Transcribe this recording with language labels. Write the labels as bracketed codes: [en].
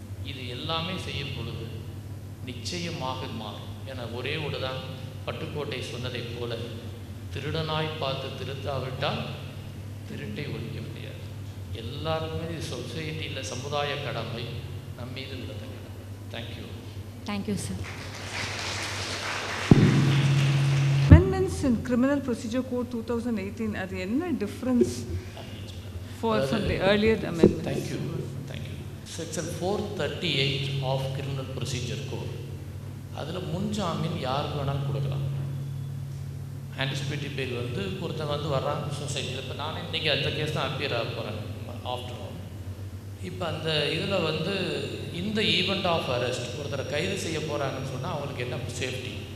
[ta] இது எல்லாமே செய்யும் பொழுது நிச்சயமாக மாறும். ஏன்னா ஒரே ஒன்று தான் பட்டுக்கோட்டை சொன்னதை போல, திருடனாய் பார்த்து திருத்தாவிட்டால் திருட்டை ஒழிக்க முடியாது. எல்லாருக்குமே இது சொசைட்டியில் சமுதாய கடமை, நம் மீது விழுந்த கடமை. [en] Thank you. Thank you sir. Amendments in Criminal Procedure Code 2018, [ta] அது என்ன difference [en] from the earlier amendments? Thank you. Section 438 of Criminal Procedure Code, [ta] அதில் முன்ஜாமீன் யாருக்கு வேணாலும் கொடுக்கலாம். ஆன்டிசிபேட்டரி பெயில் வந்து ஒருத்தன் வந்து வர்றான் சொசைட்டியில். இப்போ நானே இன்றைக்கி அந்த கேஸ் தான் அப்பியர் ஆக போகிறேன் [en] After all. [ta] இப்போ அந்த இதில் வந்து இந்த ஈவெண்ட் ஆஃப் அரெஸ்ட் ஒருத்தரை கைது செய்ய போகிறாங்கன்னு சொன்னால் அவங்களுக்கு என்ன சேஃப்டி?